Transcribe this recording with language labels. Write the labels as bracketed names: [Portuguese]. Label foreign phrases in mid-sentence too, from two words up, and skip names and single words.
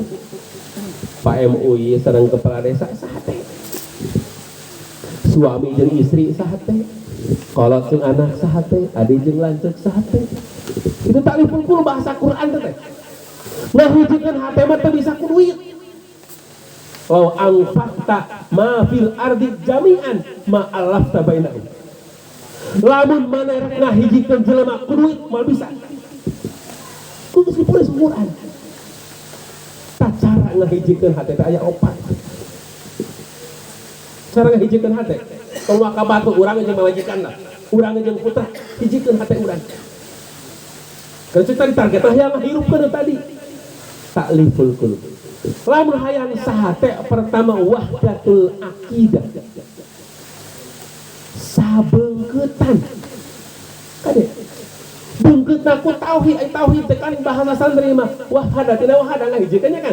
[Sundanese] Pak MUI sareng kepala desa sahate. Suami jeung istri sahate. Kolot jeung anak sahate, adik jeung lanceuk sahate. Itu [Arabic] تأليف القلوب [Sundanese] bahasa Quran teh. Ngahijikeun hate mah teu bisa ku duit. [Arabic] لو أنفقت ما في الأرض جميعا ما ألفت بينهم. [Sundanese] Lamun mana rek ngahijikeun jelema ku duit moal bisa. Kudu ditulis Quran. Tak cara ngahijikeun hate teh aya 4. Cara ngahijikeun hate. Kalau ka batu urang jeung majikanna, urang jeung putra hijikeun hate urang. Kalau tadi target yang ngahirupkeun tadi. [Arabic] تأليف القلوب. [Sundanese] Lamun hayang sahate pertama [Arabic] وحدة العقيدة. [Sundanese] Sabeungkeutan. Kade. Beungkeutna ku tauhid, ai tauhid teh kan bahasa santri mah wahada tina wahada ngahijikeun nya kan.